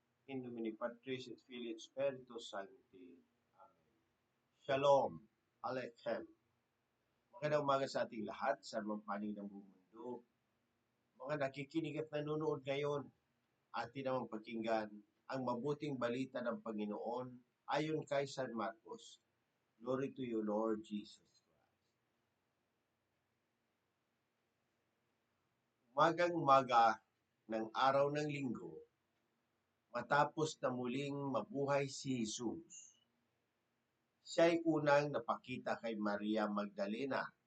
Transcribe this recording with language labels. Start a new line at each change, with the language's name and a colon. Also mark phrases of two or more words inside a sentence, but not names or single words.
Latin: In nomine Patris et Filii et Spiritus Sancti.
Hebrew: Amen. Shalom. Alechem.
Filipino: Magandang umaga sa ating lahat sa mga panig ng buong mundo. Mga nakikinig at nanonood ngayon, atin namang pakinggan ang mabuting balita ng Panginoon ayon kay San Marcos.
English: Glory to you, Lord Jesus Christ.
Filipino: Umagang-umaga ng araw ng linggo, matapos na muling mabuhay si Jesus, siya'y unang napakita kay Maria Magdalena.